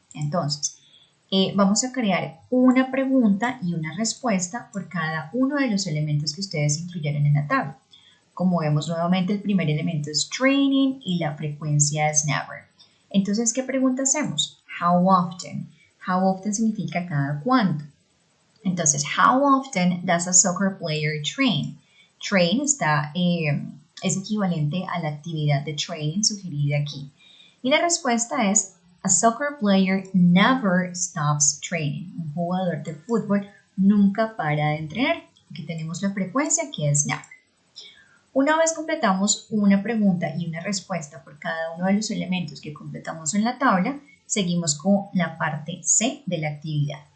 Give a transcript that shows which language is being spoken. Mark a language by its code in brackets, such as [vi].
[es] Entonces, vamos a crear una pregunta y una respuesta por cada uno de los elementos que ustedes incluyeron en la tabla. Como vemos nuevamente, el primer elemento es training y la frecuencia es never. Entonces, ¿qué pregunta hacemos? [en] How often? How often [es] significa cada cuánto. Entonces, [en] how often does a soccer player train? [es] Train es equivalente a la actividad de training sugerida aquí. Y la respuesta es, [en] a soccer player never stops training. [es] Un jugador de fútbol nunca para de entrenar. Aquí tenemos la frecuencia que es never. Una vez completamos una pregunta y una respuesta por cada uno de los elementos que completamos en la tabla, seguimos con la parte C de la actividad.